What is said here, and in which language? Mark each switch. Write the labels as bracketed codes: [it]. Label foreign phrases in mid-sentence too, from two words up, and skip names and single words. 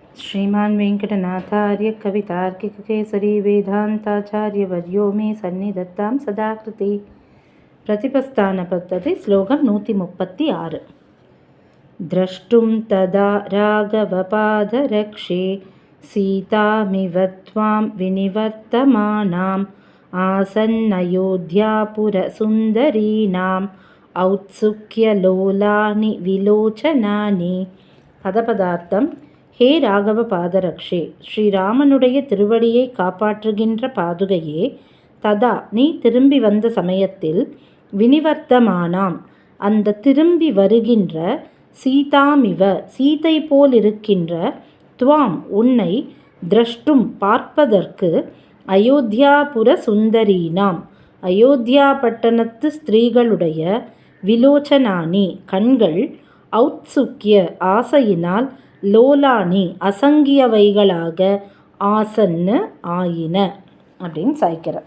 [sa] श्रीमान् वेङ्कटनाथार्य कवितार्किककेसरी वेदान्ताचार्यवर्यो मे सन्निधत्तां सदा कृते प्रतिपस्थानपद्धति श्लोकं 136 द्रष्टुं तदा राघवपादरक्षे सीतामिव त्वां विनिवर्तमानाम् आसन्नयोध्यापुरसुन्दरीणाम् औत्सुक्यलोलानि विलोचनानि பதபதார்த்தம். हे राघव पादरक्षे, [ta] ஸ்ரீராமனுடைய திருவடியை காப்பாற்றுகின்ற பாதுகையே, ததா நீ திரும்பி வந்த சமயத்தில், வினிவர்த்தமானாம் அந்த திரும்பி வருகின்ற, சீதாமிவ சீதை போல் இருக்கின்ற, துவாம் உன்னை, திரஷ்டும் பார்ப்பதற்கு, [sa] अयोध्यापुर सुन्दरीणाम् [ta] அயோத்தியா பட்டணத்து ஸ்திரீகளுடைய, விலோச்சனானி கண்கள், ஔத்சுக்கிய ஆசையினால், லோலானி அசங்கியவைகளாக, ஆசன்னு ஆயின அப்படின்னு சாய்க்கிறார்.